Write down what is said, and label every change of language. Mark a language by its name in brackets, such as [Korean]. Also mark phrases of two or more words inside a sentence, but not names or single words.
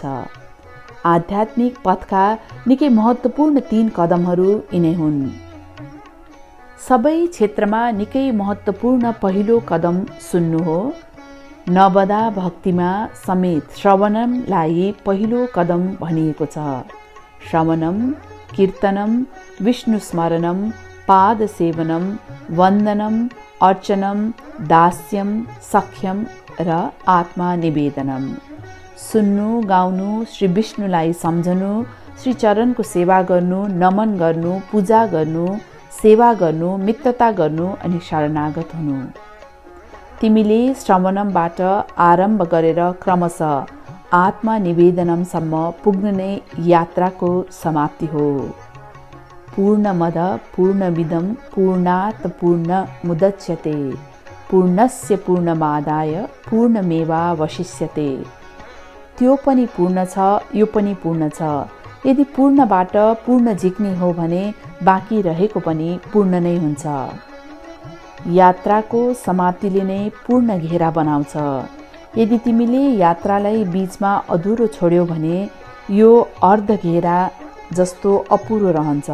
[Nepali] आध्यात्मिक पथका निकै महत्त्वपूर्ण 3 कदमहरू यिनै हुन्। सबै क्षेत्रमा निकै महत्त्वपूर्ण पहिलो कदम सुन्नु हो। नवदा भक्तिमा समेत श्रवणमलाई पहिलो कदम भनिएको छ। [Sanskrit] श्रवणम, कीर्तनम, विष्णु स्मरणम, पाद सेवनम, वन्दनम, अर्चनम, दास्यम, सख्यम र आत्मा निवेदनम। [Nepali] सुन्नु, गाउनु, श्री विष्णुलाई सम्झनु, श्री चरणको सेवा गर्नु, नमन गर्नु, पूजा गर्नु, सेवा गर्नु, मित्रता गर्नु अनि शरणागत हुनु। तिमीले श्रवणमबाट आरम्भ गरेर क्रमशः आत्मा निवेदनमसम्म पुग्नु नै यात्राको समाप्ति हो। [Sanskrit] पूर्णमद पूर्णमिदं पूर्णात् पूर्णमुदच्यते पूर्णस्य पूर्णमादाय पूर्णमेवावशिष्यते। [Nepali] त्यो पनि पूर्ण छ, यो पनि पूर्ण छ। यदि पूर्णबाट पूर्ण झिक्ने हो भने बाँकी रहेको पनि पूर्ण नै हुन्छ। यात्राको समाप्तिले नै पूर्ण घेरा बनाउँछ। यदि तिमीले यात्रालाई बीचमा अधुरो छोड्यौ भने यो अर्ध घेरा जस्तो अपुरो रहन्छ।